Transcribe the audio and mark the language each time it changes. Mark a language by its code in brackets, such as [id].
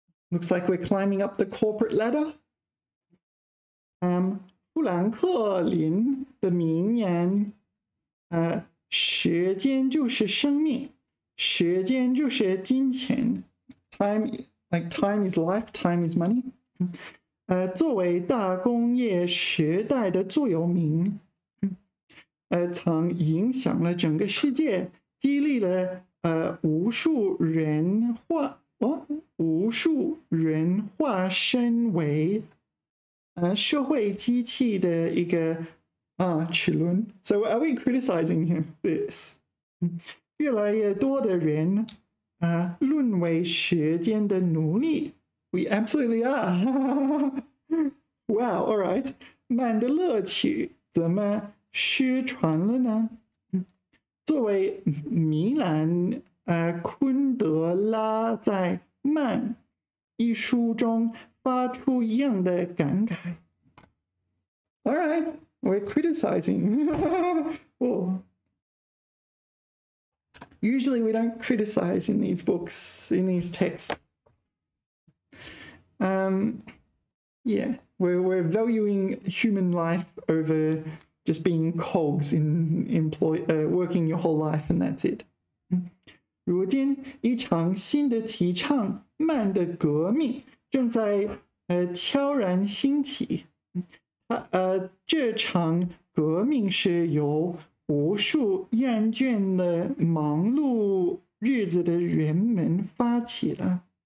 [en] Looks like we're climbing up the corporate ladder. [zh] 富兰克林的名言，时间就是生命，时间就是金钱。 [en] Time is life, time is money. [zh] 作为大工业时代的座右铭，曾影响了整个世界，激励了无数人化身为社会机器的一个齿轮。 [en] So are we criticizing this? [zh] 越来越多的人沦为时间的奴隶。 [en] We absolutely are. Wow, all right. [zh] 慢的乐趣怎么失传了呢？作为米兰昆德拉在《慢》一书中发出一样的感慨。 [en] All right, we're criticizing. Oh. Usually we don't criticize in these books, in these texts. Yeah, we're valuing human life over just being cogs in working your whole life, and that's it. [zh] 如今，一场新的提倡慢的革命正在悄然兴起。这场革命是由无数厌倦了忙碌日子的人们发起了。